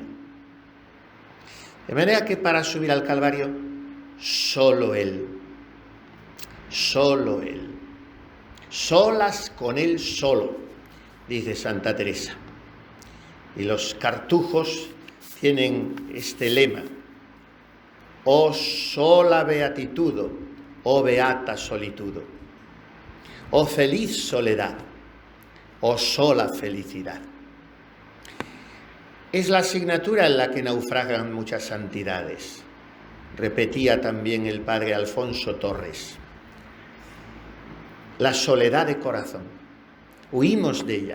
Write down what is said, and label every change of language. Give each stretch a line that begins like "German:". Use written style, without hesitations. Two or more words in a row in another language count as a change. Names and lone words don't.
Spanish: De manera que para subir al Calvario, solo Él, solas con Él solo, dice Santa Teresa. Y los cartujos tienen este lema,
Latin: o sola beatitudo, o beata solitudo,
Spanish: o feliz soledad, o sola felicidad. Es la asignatura en la que naufragan muchas santidades. Repetía también el padre Alfonso Torres. La soledad de corazón. Huimos de ella.